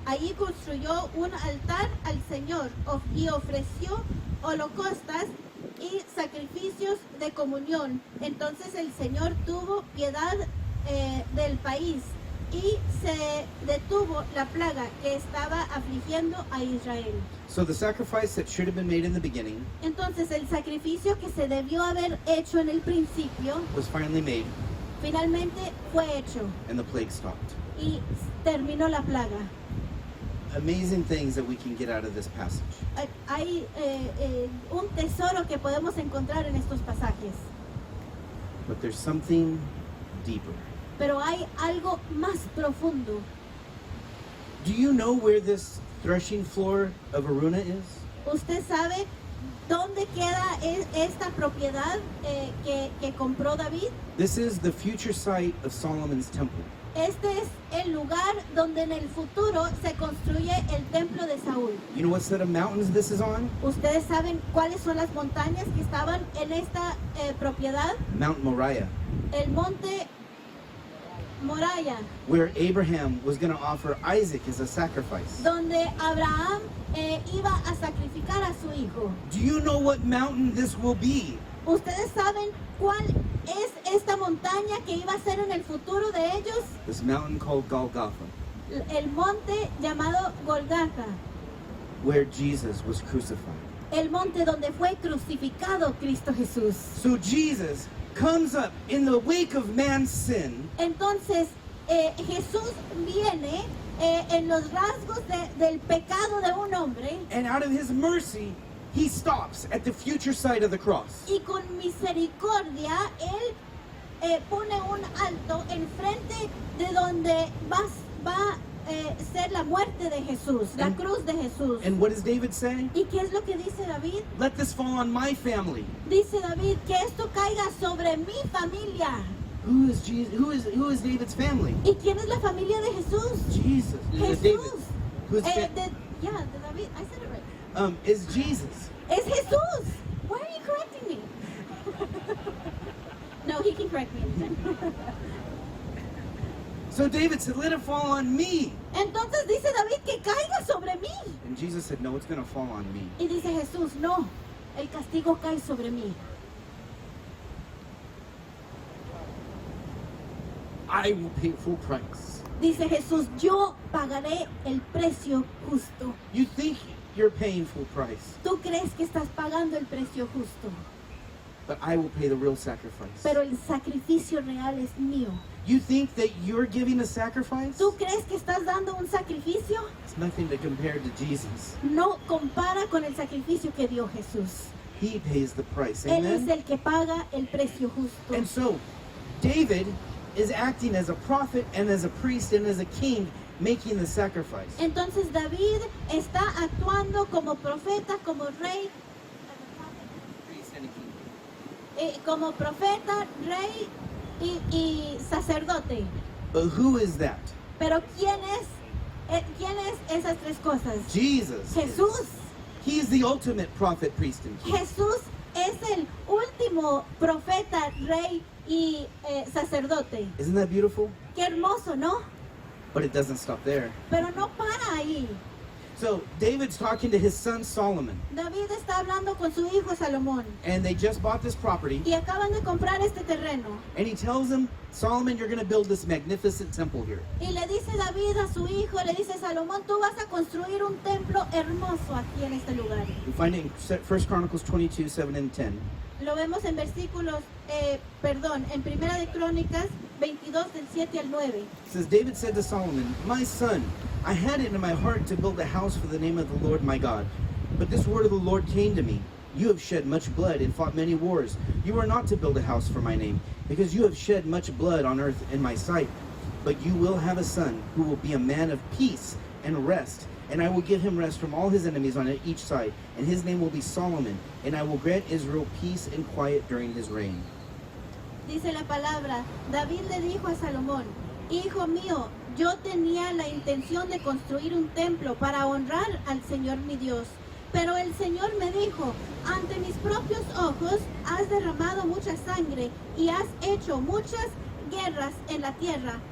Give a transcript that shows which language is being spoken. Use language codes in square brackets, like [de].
[es] Allí construyó un altar al Señor y ofreció holocaustos y sacrificios de comunión. Entonces el Señor tuvo piedad del país y se detuvo la plaga que estaba afligiendo a Israel. [en] So the sacrifice that should have been made in the beginning [es] Entonces el sacrificio que se debió haber hecho en el principio [en] was finally made, [es] finalmente fue hecho [en] and the plague stopped. [es] y terminó la plaga. [en] Amazing things that we can get out of this passage. [es] Hay un tesoro que podemos encontrar en estos pasajes, [en] But there's something deeper. [es] pero hay algo más profundo. [en] Do you know where this threshing floor of Aruna is? [es] ¿Usted sabe dónde queda esta propiedad que compró David? [en] This is the future site of Solomon's temple. [es] Este es el lugar donde en el futuro se construye el templo de Saúl. [en] You know what set of mountains this is on? [es] ¿Ustedes saben cuáles son las montañas que estaban en esta propiedad? [en] Mount Moriah, [es] El monte Moriah, [en] where Abraham was going to offer Isaac as a sacrifice. [es] donde Abraham iba a sacrificar a su hijo. [en] Do you know what mountain this will be? [es] ¿Ustedes saben cuál es esta montaña que iba a ser en el futuro de ellos? [en] This mountain called Golgotha, [es] El monte llamado Golgata, [en] where Jesus was crucified. [es] el monte donde fue crucificado Cristo Jesús. [en] So Jesus comes up in the wake of man's sin, [es] Entonces Jesús viene en los rasgos del pecado de un hombre [en] and out of his mercy, he stops at the future site of the cross. [es] y con misericordia él pone un alto enfrente de donde va a ser la muerte de Jesús, la [en] And- [es] cruz de Jesús. [en] And what does David say? [es] ¿Y qué es lo que dice David? [en] Let this fall on my family. [es] Dice David que esto caiga sobre mi familia. [en] Who is Jesus? Who is David's family? [es] ¿Y quién es la familia de Jesús? [en] Jesus. David. [es] Jesús. [en] Who's [es] De David. [en] I said it right. is Jesus. [es] Es Jesús. [en] Why are you correcting me? No, he can correct me. So David said, let it fall on me. [es] Entonces dice David que caiga sobre mí. [en] And Jesus said, no, it's going to fall on me. [es] Y dice Jesús, no, el castigo cae sobre mí. [en] I will pay full price. [es] Dice Jesús, yo pagaré el precio justo. [en] You think you're paying full price, [es] Tú crees que estás pagando el precio justo, [en] but I will pay the real sacrifice. [es] pero el sacrificio real es mío. [en] You think that you're giving a sacrifice? [es] ¿Tú crees que estás dando un sacrificio? [en] It's nothing to compare to Jesus. [es] No compara con el sacrificio que dio Jesús. [en] He pays the price. [es] Él es [en] Amen? [es] el que paga el precio justo. [en] And so, David is acting as a prophet and as a priest and as a king, making the sacrifice. [es] Entonces David está actuando como profeta, como rey, [en] Priest and a king. [es] como profeta, rey y sacerdote. [en] But who is that? [es] Pero ¿quién es esas tres cosas? [en] Jesus. [es] Jesús. [en] He is the ultimate prophet, priest, and king. [es] Jesús es el último profeta, rey y sacerdote. [en] Isn't that beautiful? [es] Qué hermoso, ¿no? [en] But it doesn't stop there. [es] Pero no para ahí. [en] So David's talking to his son Solomon, [es] David está hablando con su hijo Salomón [en] and they just bought this property, [es] y acaban de comprar este terreno. [en] and he tells him, Solomon, you're going to build this magnificent temple here. [es] Y le dice David a su hijo, le dice Salomón, tú vas a construir un templo hermoso aquí en este lugar. [en] We find it in 1 Chronicles 22, 7 and 10. [es] Lo vemos en versículos, en Primera de Crónicas 22 del 7 al 9. [en] It says, David said to Solomon, my son, I had it in my heart to build a house for the name of the Lord my God. But this word of the Lord came to me. You have shed much blood and fought many wars. You are not to build a house for my name, because you have shed much blood on earth in my sight. But you will have a son who will be a man of peace and rest. And I will give him rest from all his enemies on each side. And his name will be Solomon. And I will grant Israel peace and quiet during his reign. [es] Dice la palabra, David le dijo a Salomón, hijo mío, yo tenía la intención de construir un templo para honrar al Señor mi Dios. Pero el Señor me dijo, ante mis propios ojos has derramado mucha sangre y has hecho muchas guerras en la tierra.